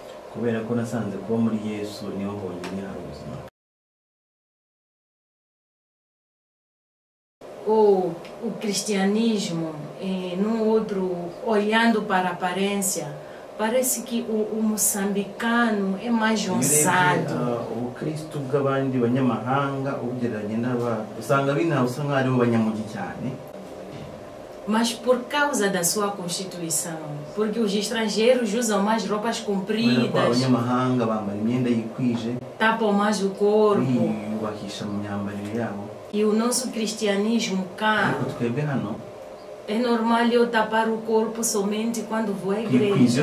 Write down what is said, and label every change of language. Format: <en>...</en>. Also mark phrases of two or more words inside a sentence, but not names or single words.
<pt>O cristianismo, no outro, olhando para a aparência, parece que o moçambicano é mais ousado.</pt> <rw>O Cristo bw'abandi banyamahanga ugereranye usanga usanga ari abanyamugi cyane.</rw> <pt>Mas por causa da sua constituição, porque os estrangeiros usam mais roupas compridas, tapam mais o corpo, e o nosso cristianismo cá é normal eu tapar o corpo somente quando vou à igreja.</pt>